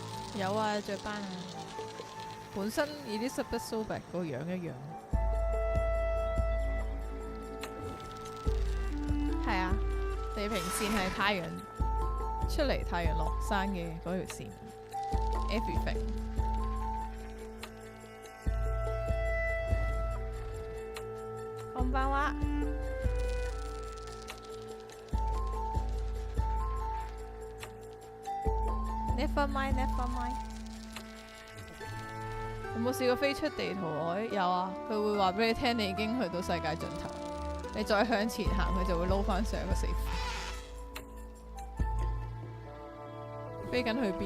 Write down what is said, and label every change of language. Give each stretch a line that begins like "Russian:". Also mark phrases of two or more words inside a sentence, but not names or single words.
Cantonese: 有啊，雀斑啊。本身 Elizabeth Sobek 個樣一樣。係啊，地平線係太陽出嚟、太陽落山嘅嗰條線。Everything。
English: こんばんは。Never mind, never mind。
Cantonese: 有冇試過飛出地圖外？有啊，佢會話俾你聽，你已經去到世界盡頭。你再向前行，佢就會撈翻上一個死符。飛緊去邊？